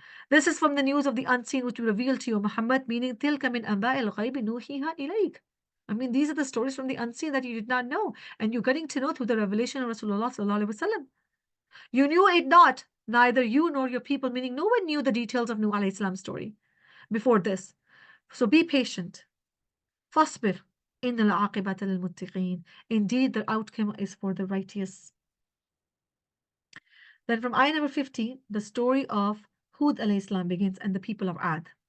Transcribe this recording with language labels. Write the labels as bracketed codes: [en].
[en] This is from the news of the unseen which we reveal to you, Muhammad, meaning [ar] tilka min anba'il ghaybi nuhiha ilayk. [en] I mean, these are the stories from the unseen that you did not know, and you're getting to know through the revelation of Rasulullah sallallahu alaihi wasallam. You knew it not, neither you nor your people, meaning no one knew the details of Nuh alayhi salam's story before this. So be patient. [ar] فاصبر إن العاقبة للمتقين. [en] Indeed, the outcome is for the righteous. Then from ayah number 50, the story of Hud alayhi salam begins and the people of Ad.